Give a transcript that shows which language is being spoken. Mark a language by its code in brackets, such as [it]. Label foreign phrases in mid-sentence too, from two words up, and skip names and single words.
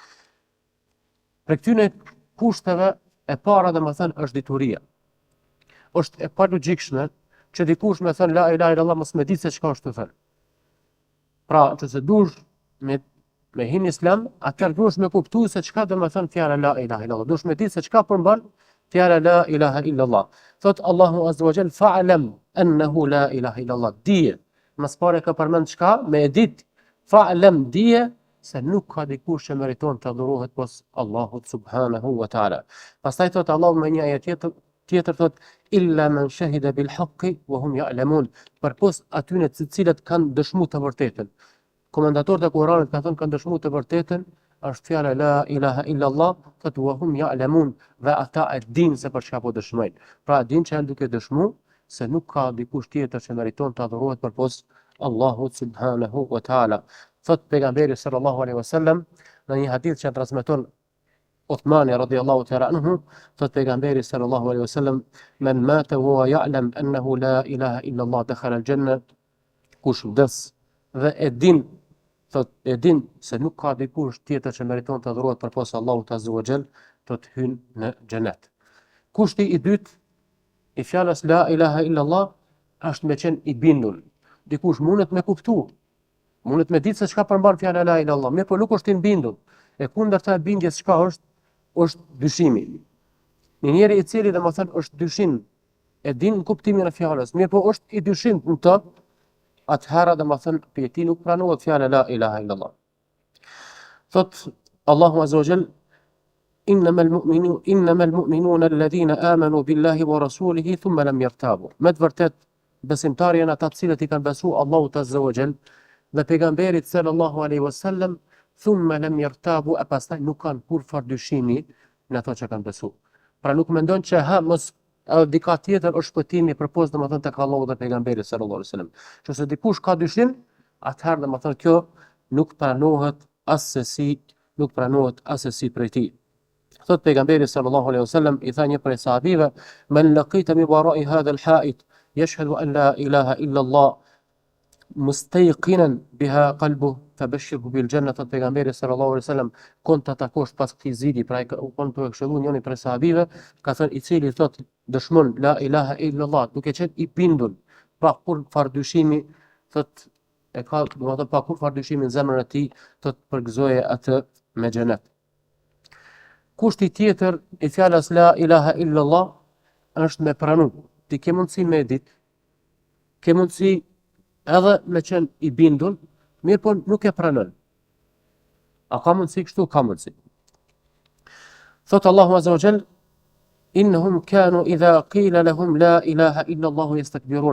[sq] Për këtyre kushteve e para domethënë është dituria. Është e palogjikshme që dikush me thënë [ar] لا إله إلا الله [sq] mos me ditë se çka është të thënë. Pra, nëse dush me hin Islam, atëherë duhesh me kuptuar se çka do të thënë fjala [ar] لا إله إلا الله. [sq] Duhesh me ditë se çka përmban fjala [ar] لا إله إلا الله. Thot الله عز وجل فاعلم أنه لا إله إلا الله. [sq] Dije, mas pare ka përmend çka? Me ditë fa'lam, dije se nuk ka dikush që meriton të adhurohet pos Allahut [ar] سبحانه وتعالى. [sq] Pastaj thot Allahu me një ajet tjetër thot [ar] إلا من شهد بالحق وهم يعلمون, [sq] përpos atyre të cilët kanë dëshmuar të vërtetën. Komentatorët e Kuranit kanë thënë kanë dëshmuar të vërtetën është fjala [ar] لا إله إلا الله, [sq] thot [ar] وهم يعلمون, [sq] dhe ata e dinë se për çka po dëshmojnë. Pra dinë që janë duke dëshmuar se nuk ka dikush tjetër që meriton të adhurohet përpos Allahut [ar] سبحانه وتعالى. [sq] Thot pejgamberi [ar] صلى الله عليه وسلم [sq] në një hadith që transmeton Uthmani [ar] رضي الله تعالى عنه, [sq] thot pejgamberi [ar] صلى الله عليه وسلم من مات وهو يعلم أنه لا إله إلا الله دخل الجنة, [sq] kush vdes dhe e din se nuk ka dikush tjetër që meriton të adhurohet përpos Allahut azza wa jall, do të hyn në xhenet. Kushti i dytë i fjalës [ar] لا إله إلا الله [sq] është me qenë i bindur. Dikush mundet me kuptu, mundet me ditë se çka përmban fjala [ar] لا إله إلا الله, [sq] mirë po nuk është i bindur. E kundërta e bindjes çka është dyshimi. Një njeri i cili domethënë është dyshim, e din kuptimin e fjalës, mirë po është i dyshim në të, atëherë domethënë për ti nuk pranohet fjala [ar] لا إله إلا الله. Thot الله عز وجل إنما المؤمنون الذين آمنوا بالله ورسوله ثم لم يرتابوا. [sq] Me të vërtet besimtarë janë ata të cilët i kanë besuar Allahut [ar] عز وجل [sq] dhe pejgamberit [ar] صلى الله عليه وسلم ثم لم يرتابوا, [sq] e pastaj nuk kanë kurrë dyshimi në ato që kanë besuar. Pra nuk mendon që mos dika tjetër është shpëtimi përpos domethënë tek Allahu dhe pejgamberi [ar] صلى الله عليه وسلم. [sq] Nëse dikush ka dyshim, atëherë domethënë kjo nuk pranohet asesi prej tij. Thot pejgamberi [ar] صلى الله عليه وسلم [sq] i tha një prej sahabive, [ar] من لقيت من وراء هذا الحائط يشهد أن لا إله إلا الله مستيقنا بها قلبه فبشره بالجنة. [sq] Thot pejgamberi [ar] صلى الله عليه وسلم, [sq] kon ta takosh pas këtij zili, pra kon të këshillon njëri prej sahabive, ka thënë i cili thot dëshmon [ar] لا إله إلا الله [sq] duke qenë i bindur pa kur fardyshimi, thot e ka domethënë pa kur fardyshimi në zemrën e tij, thot përgëzoje atë me xhenet. Kushti tjetër i fjalës [ar] لا إله إلا الله [sq] është me pranu. Ti ke mundësi me ditë, ke mundësi edhe me qenë i bindur, mirë po nuk e pranon. A ka mundësi kështu? Ka mundësi. Thot Allahu [ar] عز وجل: "إنهم كانوا إذا قيل لهم لا إله إلا الله يستكبرون."